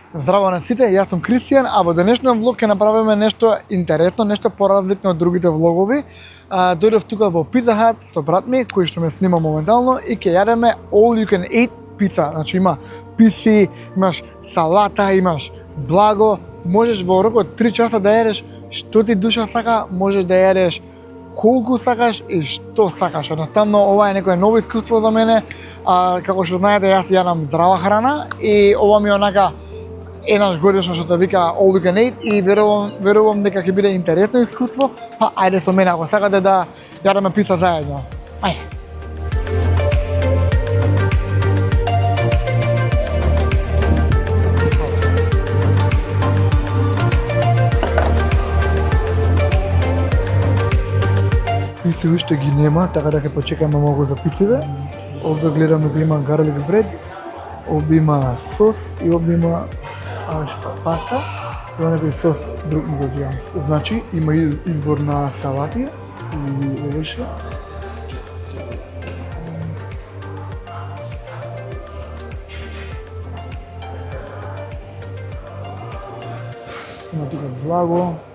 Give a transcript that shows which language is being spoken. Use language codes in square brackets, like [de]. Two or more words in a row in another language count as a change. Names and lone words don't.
[mk] Здраво на сите, јас сум Кристијан, а во денешниот влог ќе направиме нешто интересно, нешто поразлично од другите влогови. Дојдов тука во Pizza Hut со брат ми, кој што ме снима моментално и ќе јадеме [en] all you can eat [mk] пица. Значи има пици, имаш салата, имаш благо, можеш во рок од 3 часа да јадеш што ти душа сака, можеш да јадеш колку сакаш и што сакаш. Едноставно ова е некое ново искуство за мене. Како што знаете, јас јадам здрава храна и ова ми е онака еднаш годишно што се вика [en] all you can eat [mk] и верувам дека ќе биде интересно искуство, па ајде со мене ако сакате да јадеме пица заедно. Ајде. Пици уште ги нема, така да ќе почекаме малку за пициве. Овде гледаме да има [en] garlic bread, [mk] овде има сос и овде има паста, тоа некој сос друг го гледам. Значи има избор на салати и овоше. Има тука благо.